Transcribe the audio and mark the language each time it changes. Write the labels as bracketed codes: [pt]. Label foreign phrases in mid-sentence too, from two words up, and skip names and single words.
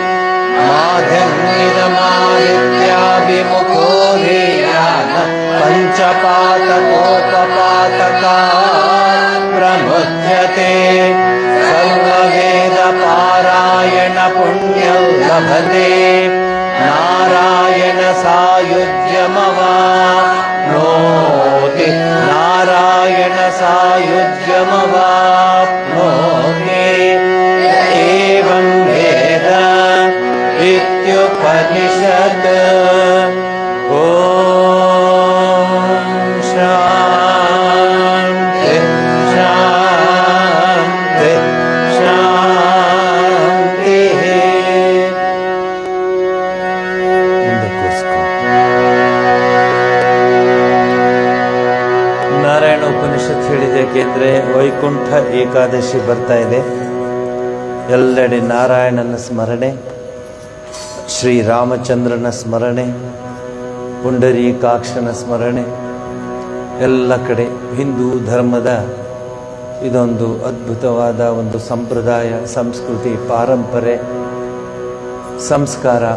[sa] माध्यन्निदमादित्याभिमुखो धियान पञ्चपातकोपपातकात् प्रमुच्यते सर्ववेदपारायण पुण्यं लभते नारायण सायुज्यमवाप्नोति नारायण सायुज्यमवाप्नोति एवं वेद इत्युपनिषत् ॐ शान्ति शान्ति शान्तिः [kn] ನಾರಾಯಣ ಉಪನಿಷತ್ ಹೇಳಿದೆ ಏಕೆಂದರೆ ವೈಕುಂಠ ಏಕಾದಶಿ ಬರ್ತಾ ಇದೆ. ಎಲ್ಲೆಡೆ ನಾರಾಯಣನ ಸ್ಮರಣೆ, ಶ್ರೀರಾಮಚಂದ್ರನ ಸ್ಮರಣೆ, ಪುಂಡರೀಕಾಕ್ಷನ ಸ್ಮರಣೆ, ಎಲ್ಲ ಕಡೆ ಹಿಂದೂ ಧರ್ಮದ ಇದೊಂದು ಅದ್ಭುತವಾದ ಒಂದು ಸಂಪ್ರದಾಯ, ಸಂಸ್ಕೃತಿ, ಪಾರಂಪರೆ, ಸಂಸ್ಕಾರ.